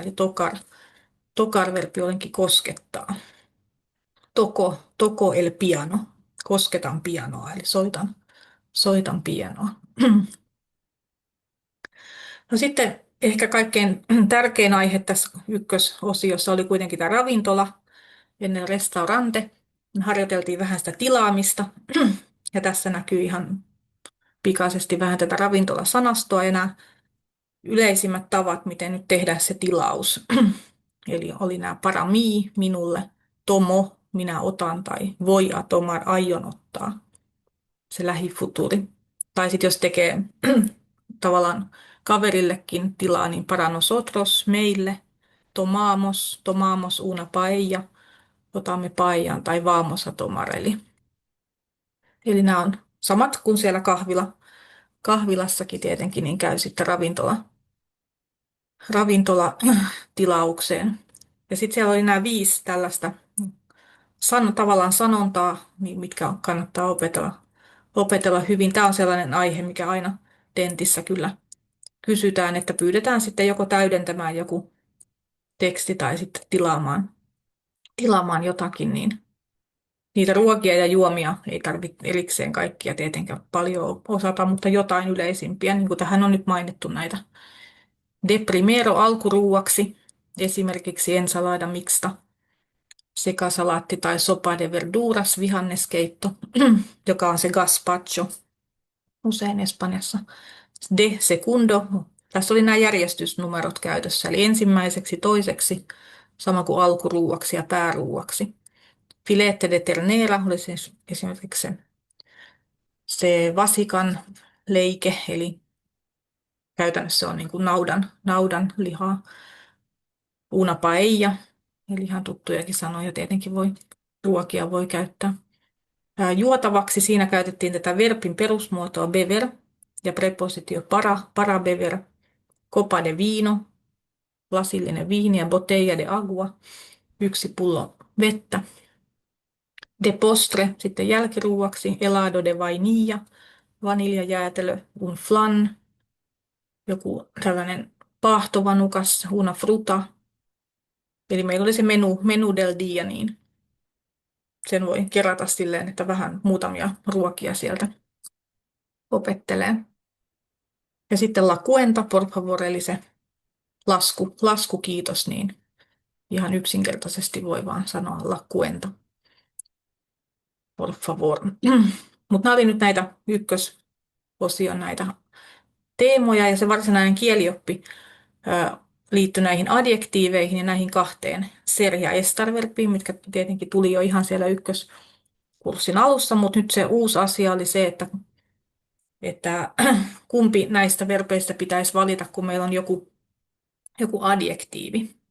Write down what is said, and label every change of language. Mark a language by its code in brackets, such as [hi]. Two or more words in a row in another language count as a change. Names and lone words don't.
[fi] Eli tokar-verbi olenkin koskettaa. [es] Toko el piano, [fi] kosketan pianoa, eli soitan pianoa. No sitten ehkä kaikkein tärkein aihe tässä ykkösosiossa oli kuitenkin tämä ravintola, ennen restaurante. Harjoiteltiin vähän sitä tilaamista, ja tässä näkyy ihan pikaisesti vähän tätä ravintolasanastoa ja nämä yleisimmät tavat, miten nyt tehdään se tilaus. Eli oli nämä [es] para mi, [fi] minulle, tomo, minä otan, tai [es] voi a tomar, [fi] aion ottaa, se lähifuturi. Tai sitten jos tekee tavallaan kaverillekin tilaa, niin [es] para nosotros, [fi] meille, [es] tomamos una paella, [fi] otamme paellan, tai [es] vamos a tomar. [fi] Eli nämä on samat kuin siellä kahvilassakin tietenkin, niin käy sitten ravintolatilaukseen. Ja sitten siellä oli nämä 5 tällaista tavallaan sanontaa, niin mitkä kannattaa opetella hyvin. Tämä on sellainen aihe, mikä aina tentissä kyllä kysytään, että pyydetään sitten joko täydentämään joku teksti tai sitten tilaamaan jotakin, niin niitä ruokia ja juomia ei tarvitse erikseen kaikkia tietenkään paljon osata, mutta jotain yleisimpiä, niin kuin tähän on nyt mainittu näitä. [es] De primero [fi] alkuruuaksi, esimerkiksi [es] ensalada mixta, [fi] sekasalaatti tai [es] sopa de verduras, [fi] vihanneskeitto, joka on se gazpacho usein Espanjassa. [es] De segundo, [fi] tässä oli nämä järjestysnumerot käytössä, eli ensimmäiseksi, toiseksi, sama kuin alkuruuaksi ja pääruuaksi. [es] Filete de ternera [fi] oli siis esimerkiksi se vasikan leike, eli käytännössä se on niin kuin naudan lihaa. [es] Una paella, [fi] eli ihan tuttujakin sanoja tietenkin ruokia voi käyttää. Juotavaksi siinä käytettiin tätä verbin perusmuotoa beber ja prepositio [es] para beber, copa de vino, [fi] lasillinen viiniä, [es] botella de agua, 1 [fi] pullo vettä. [es] De postre, [fi] sitten jälkiruuaksi, [es] helado de vainilla, vaniljajäätelö, un flan, [fi] joku tällainen paahtovanukas, [es] una fruta. [fi] Eli meillä oli se [es] menu del dia, [fi] niin sen voi kerätä silleen, että vähän muutamia ruokia sieltä opettelee. Ja sitten [es] la cuenta, por favor, [fi] eli se lasku kiitos, niin ihan yksinkertaisesti voi vaan sanoa [es] la cuenta, por favor. [fi] Mutta nämä oli nyt näitä ykkösosion näitä teemoja, ja se varsinainen kielioppi liittyi näihin adjektiiveihin ja näihin 2 ser ja estar-verbiin, mitkä tietenkin tuli jo ihan siellä ykköskurssin alussa, mutta nyt se uusi asia oli se, että kumpi näistä verbeistä pitäisi valita, kun meillä on joku adjektiivi.